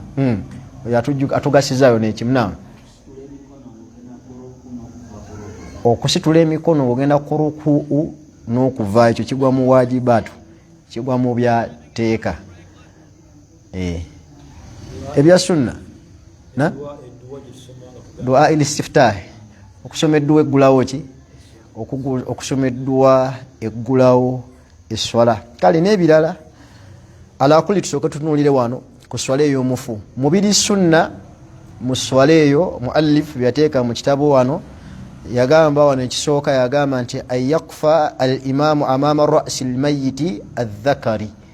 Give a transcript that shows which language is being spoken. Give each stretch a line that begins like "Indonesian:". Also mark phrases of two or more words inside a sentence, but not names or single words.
Ganda: Atugasizayo n'ekimu. Naam, okusitula emikono ogenda ku rukuu n'okuva, ekyo kigwa mu wajibaatu, kigwa mu byateeka ebya sunna.
Arabic: Na دعاء الاستفتاح,
Ganda: okusoma edduwa eggulawo ki? Okusoma edduwa eggulawo esswala. Kale n'ebirala
Arabic: على كل
Ganda: tusooke tutunuulire wano ku swala ey'omufu. Mubiri sunna mu swala eyo muallif byateeka mu kitabo wano yagamba wano ekisooka yagamba nti
Arabic: يقف الإمام أمام رأس الميت الذكر.